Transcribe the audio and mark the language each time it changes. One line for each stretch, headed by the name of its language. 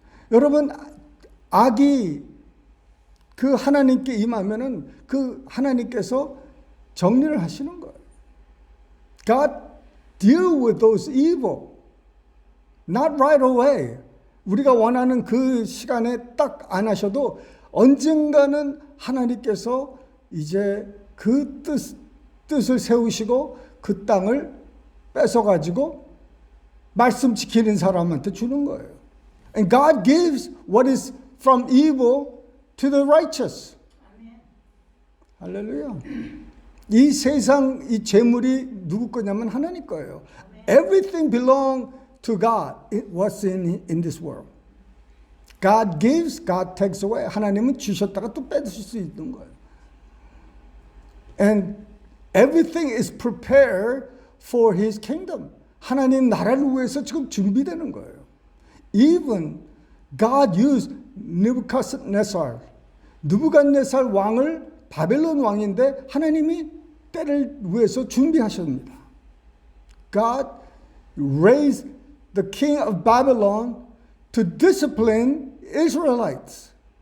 Korean: 여러분, 악이 그 하나님께 임하면은 그 하나님께서 정리를 하시는 거예요.
English: God deal with those evil. Not right away.
Korean: 우리가 원하는 그 시간에 딱 안 하셔도 언젠가는 하나님께서 이제 그 뜻을 세우시고 그 땅을 뺏어가지고 말씀 지키는 사람한테 주는 거예요.
English: And God gives what is from evil to the righteous.
Korean: 할렐루야. 이 세상 이 재물이 누구 거냐면 하나님 거예요.
English: Everything belongs to God. What's in this world? God gives, God takes away.
Korean: 하나님은 주셨다가 또 뺏으실 수 있는 거예요.
English: And everything is prepared for His kingdom.
Korean: 하나님 나라를 위해서 지금 준비되는 거예요.
English: Even God used Nebuchadnezzar.
Korean: 느부갓네살 왕을 바벨론 왕인데 하나님이 때를 위해서 준비하십니다.
English: God raised the king of Babylon to discipline Israelites.